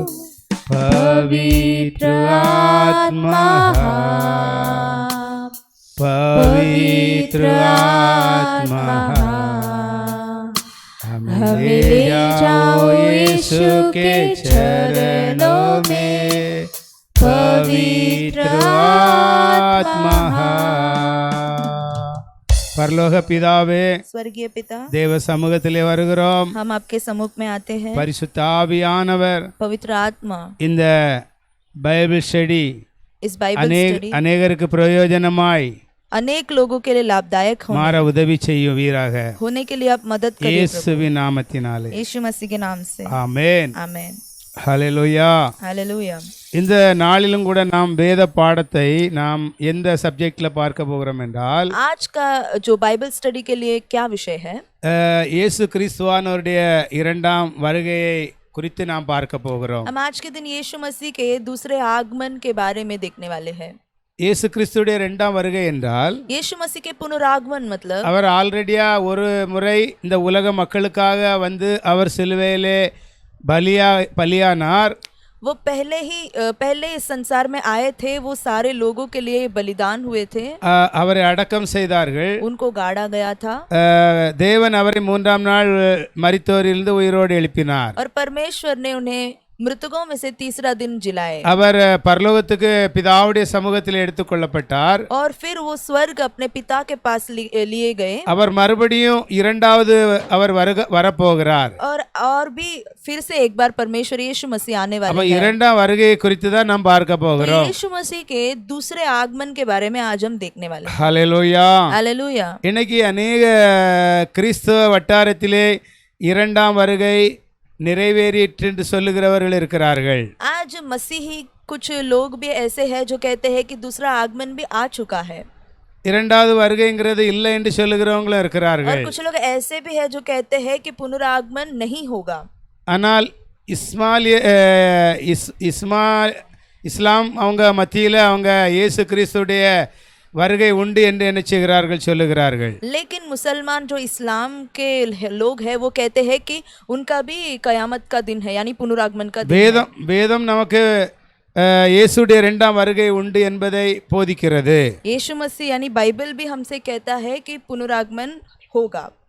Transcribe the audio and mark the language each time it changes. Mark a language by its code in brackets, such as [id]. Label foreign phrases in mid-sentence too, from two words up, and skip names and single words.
[hi] पवित्र आत्मा, पवित्र आत्मा, हमें ले जाओ यीशु के चरणों में पवित्र आत्मा। [ta] பரலோக பிதாவே, [hi] स्वर्गीय पिता, [ta] தேவ சமூகத்திலே வருகிறோம். [hi] हम आपके सम्मुख में आते हैं। [ta] பரிசுத்த ஆவியானவர் [hi] पवित्र आत्मा [ta] இந்த [en] Bible study [hi] इस [en] Bible study [ta] அநேகருக்கு பிரயோஜனமாய் [hi] अनेक लोगों के लिए लाभदायक [ta] மாற உதவி செய்வீராக. [hi] होने के लिए आप मदद करिए [ta] இயேசுவின் நாமத்தினாலே [hi] यीशु मसीह के नाम से, [ta] ஆமென். [hi] आमेन, [ta] ஹல்லேலூயா. [hi] हालेलुया। [ta] இந்த நாளிலும் கூட நாம் வேத பாடத்தை நாம் எந்த சப்ஜெக்ட்ல பார்க்க போகிறோம் என்றால், [hi] आज का जो [en] Bible study [hi] के लिए क्या विषय है? [ta] இயேசு கிறிஸ்துவானவருடைய இரண்டாம் வருகையை குறித்து நாம் பார்க்க போகிறோம். [hi] हम आज के दिन यीशु मसीह के दूसरे आगमन के बारे में देखने वाले हैं। [ta] இயேசு கிறிஸ்துடைய இரண்டாம் வருகை என்றால், [hi] यीशु मसीह के पुनरागमन मतलब [ta] அவர் ஆல்ரெடியா ஒரு முறை இந்த உலக மக்களுக்காக வந்து அவர் சிலுவையிலே பலியானார். [hi] वो पहले इस संसार में आए थे, वो सारे लोगों के लिए बलिदान हुए थे, [ta] அவரை அடக்கம் செய்தார்கள். [hi] उनको गाड़ा गया था [ta] தேவன் அவரை மூன்றாம் நாள் மரித்தோரிலிருந்து உயிரோடு எழுப்பினார். [hi] और परमेश्वर ने उन्हें मृतकों में से तीसरा दिन जिलाए। [ta] அவர் பரலோகத்துக்கு பிதாவுடைய சமூகத்தில் எடுத்துக்கொள்ளப்பட்டார். [hi] और फिर वो स्वर्ग अपने पिता के पास लिए गए। [ta] அவர் மறுபடியும் இரண்டாவது அவர் வரப்போகிறார். [hi] और भी फिर से एक बार परमेश्वर यीशु मसीह आने वाले हैं। [ta] இரண்டாம் வருகையை குறித்து தான் நாம் பார்க்க போகிறோம். [hi] यीशु मसीह के दूसरे आगमन के बारे में आज हम देखने वाले हैं। [ta] ஹல்லேலூயா, [hi] हालेलुया। [ta] இன்னைக்கு अनेक கிறிஸ்தவ வட்டாரத்திலே இரண்டாம் வருகை நிறைவேறிற்று என்று சொல்லுகிறவர்கள் இருக்கிறார்கள். [hi] आज मसीही कुछ लोग भी ऐसे हैं जो कहते हैं कि दूसरा आगमन भी आ चुका है। [ta] இரண்டாவது வருகைங்கிறது இல்லை என்று சொல்லுகிறவங்களும் இருக்கிறார்கள். [hi] और कुछ लोग ऐसे भी हैं जो कहते हैं कि पुनरागमन नहीं होगा। [ta] ஆனால் இஸ்லாம் அவங்க மத்தியில அவங்க இயேசு கிறிஸ்துடைய வருகை உண்டு என்று நினைச்சுகிறார்கள், சொல்லுகிறார்கள். [hi] लेकिन मुसलमान जो इस्लाम के लोग हैं वो कहते हैं कि उनका भी कयामत का दिन है, यानी पुनरागमन का दिन है। [ta] வேதம் நமக்கு இயேசுடைய இரண்டாம் வருகை உண்டு என்பதை போதிக்கிறது. [hi] यीशु मसीह यानी बाइबल भी हमसे कहता है कि पुनरागमन होगा।